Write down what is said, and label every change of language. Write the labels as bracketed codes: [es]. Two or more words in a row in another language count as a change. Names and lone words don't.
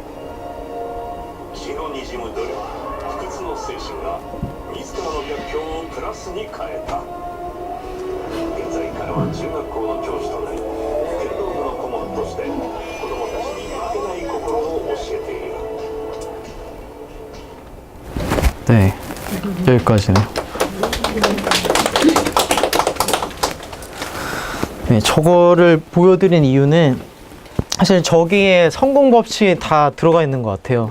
[ja] 血のにじむ努力、不屈の精神が自らの逆境をプラスに変えた。現在彼は中学校の教師となり、剣道部の顧問として子供たちに負けない心を教えている。 [ko] 네, 여기까지네요. 네, 저거를 보여드린 이유는 사실 저기에 성공 법칙이 다 들어가 있는 것 같아요.